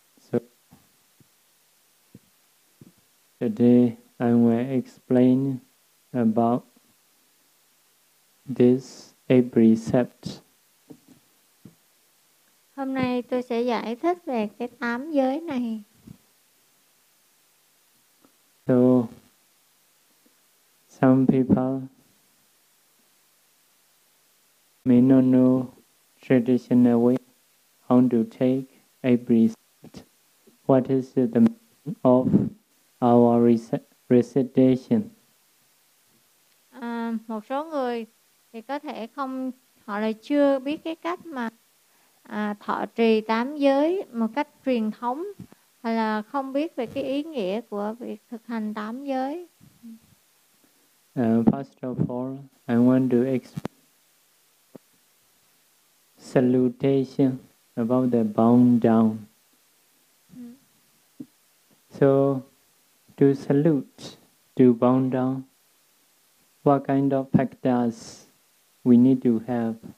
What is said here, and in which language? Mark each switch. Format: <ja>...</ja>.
<en>So, today I will explain about this eight precepts.</en> <vi>Hôm nay tôi sẽ giải thích về cái tám giới này.</vi> <en>So, some people may not know traditional way how to take a precept. What is the meaning of our recitation?</en> <vi>Một số người thì có thể không, họ lại chưa biết cái cách mà thọ trì tám giới một cách truyền thống, hay là không biết về cái ý nghĩa của việc thực hành tám giới.</vi> <en>First of all, I want to explain salutation about the bowing down. So, to salute, to bow down, what kind of factors we need to have?</en>